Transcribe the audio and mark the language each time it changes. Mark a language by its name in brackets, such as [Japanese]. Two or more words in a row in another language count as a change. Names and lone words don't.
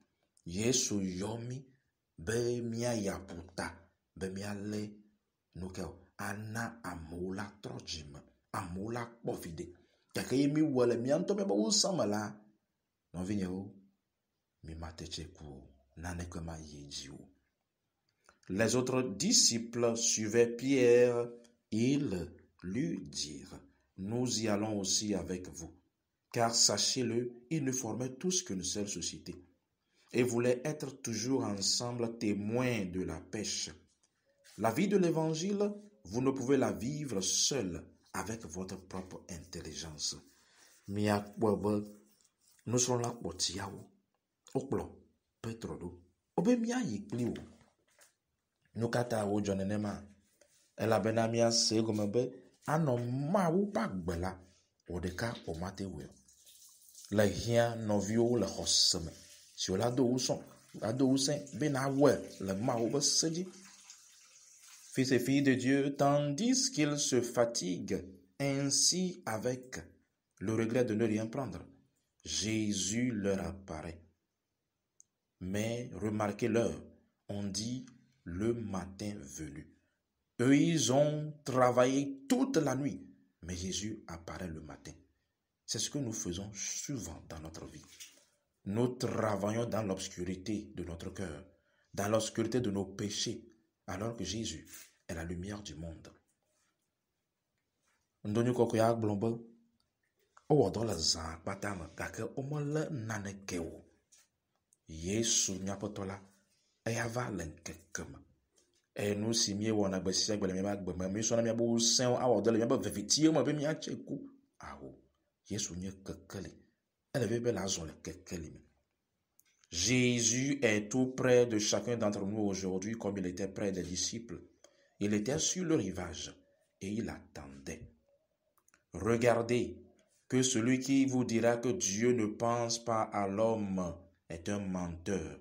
[Ewe] Yesu yɔ mi be míayi aƒuta be míalé nuke ana amewo la trɔ dzime, amewo la kpɔ viɖe. Gake ye mi wɔ le mía ŋutɔ míabe wusẽ me la, nɔvinyewo, mi mate tse ku o, naneke ma yi dzi o. [French] Les autres disciples suivaient Pierre. Ils lui dirent, nous y allons aussi avec vous, car sachez-le, ils ne formaient tous qu'une seule société et voulaient être toujours ensemble témoins de la pêche. La vie de l'évangile, vous ne pouvez la vivre seul avec votre propre intelligence. [Ewe] Miakpɔbe nusrɔ̃la kpɔtiawo wokplɔ Petro ɖo wobe míayi kpli wo. Nu katã wodzɔ nenema elabena míase egɔme be anɔ Mawu ƒe agbe la wɔ ɖeka wòmate wɔe o. Le hiã nɔviwo le xɔse me siwo la do wusẽ be nawɔe le Mawu ƒe se dzi. [French] fils et filles de Dieu, tandis qu'ils se fatiguent ainsi avec le regret de ne rien prendre, Jésus leur apparaît. Mais remarquez l'heure, on dit le matin venu. Eux, ils ont travaillé toute la nuit, mais Jésus apparaît le matin. C'est ce que nous faisons souvent dans notre vie. Nous travaillons dans l'obscurité de notre cœur, dans l'obscurité de nos péchés, alors que Jésus est la lumière du monde. [Ewe] Ndonyo koko ya gblombe, owodo le zã kpata me, gake omele naneke o. Yesu miaƒetɔ la, eya va le ŋkeke me. Eye nu si míewɔna gbe sia gbe le míaƒe agbe me, míesɔna míaƒe ŋusẽwo awɔ dɔ le míaƒe vevitiwo me be míatse ku. Awo, Yesu nye kekeli. [French] Elle veut la zone kekeli. Jésus est tout près de chacun d'entre nous aujourd'hui comme il était près des disciples. Il était sur le rivage et il attendait. Regardez que celui qui vous dira que Dieu ne pense pas à l'homme est un menteur.